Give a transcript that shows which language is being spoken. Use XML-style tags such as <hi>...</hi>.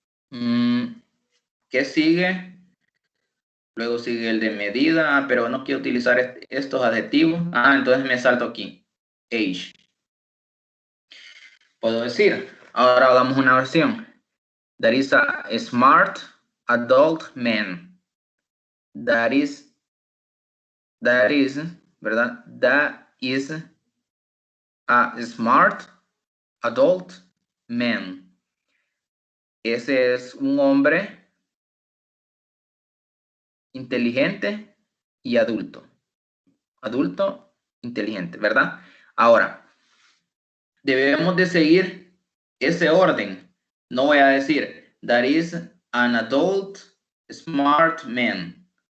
<es>¿Qué sigue? Luego sigue el de medida, pero no quiero utilizar estos adjetivos. Entonces me salto aquí. Age. Puedo decir, ahora hagamos una versión.</es> <en>That is a smart adult man. That is,</en> <es>¿verdad?</es> <en>That is a smart adult man.</en> <es>Ese es un hombre inteligente y adulto. Adulto, inteligente, ¿verdad? Ahora, debemos de seguir ese orden. No voy a decir,</es> <en>that is an adult smart man.</en>